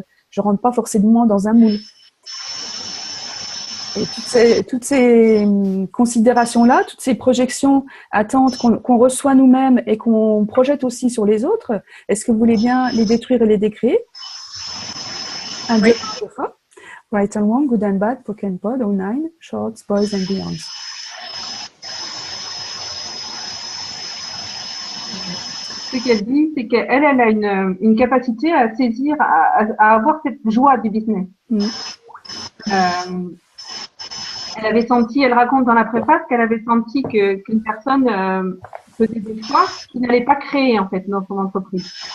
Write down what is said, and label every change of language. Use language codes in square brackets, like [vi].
[fr] Je rentre pas forcément dans un moule. Et toutes ces considérations-là, toutes ces projections, attentes qu'on reçoit nous-mêmes et qu'on projette aussi sur les autres, est-ce que vous voulez bien les détruire et les décréer? Un, deux, trois fois. [en] Right and wrong, good and bad, poke and pod, 09, shorts, boys and beyonds. [fr] Ce qu'elle dit, c'est qu'elle a une capacité à saisir, à avoir cette joie du business. Elle raconte dans la préface qu'elle avait senti qu'une personne faisait des choix qu'il n'allait pas créer en fait dans son entreprise.